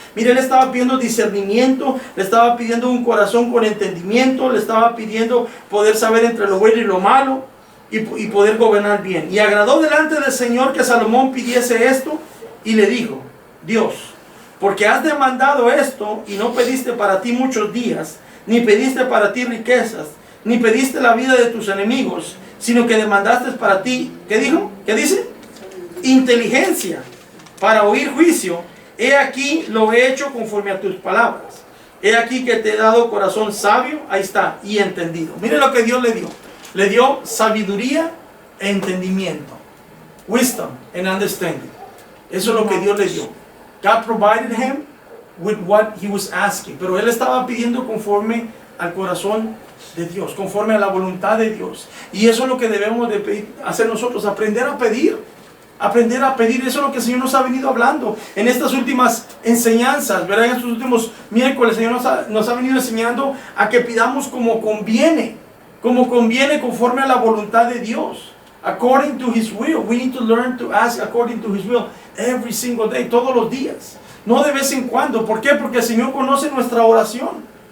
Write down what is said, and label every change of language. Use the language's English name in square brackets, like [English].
[Spanish] Mire, le estaba pidiendo discernimiento, le estaba pidiendo un corazón con entendimiento, le estaba pidiendo poder saber entre lo bueno y lo malo y poder gobernar bien. Y agradó delante del Señor que Salomón pidiese esto y le dijo, Dios, porque has demandado esto y no pediste para ti muchos días, ni pediste para ti riquezas, ni pediste la vida de tus enemigos, sino que demandaste para ti, ¿qué dijo? ¿Qué dice? Inteligencia para oír juicio. He aquí lo he hecho conforme a tus palabras. He aquí que te he dado corazón sabio, ahí está, y entendido. Mire lo que Dios le dio. Le dio sabiduría e entendimiento. [English] Wisdom and understanding. [Spanish] Eso es lo que Dios le dio. [English] God provided him with what he was asking. [Spanish] Pero él estaba pidiendo conforme al corazón de Dios, conforme a la voluntad de Dios. Y eso es lo que debemos de hacer nosotros, aprender a pedir. Aprender a pedir, eso es lo que el Señor nos ha venido hablando en estas últimas enseñanzas, ¿verdad? En estos últimos miércoles el Señor nos ha venido enseñando a que pidamos como conviene, conforme a la voluntad de Dios. [English] According to His will. We need to learn to ask according to His will every single day, [Spanish] todos los días. No de vez en cuando. ¿Por qué? Porque el Señor conoce nuestra oración.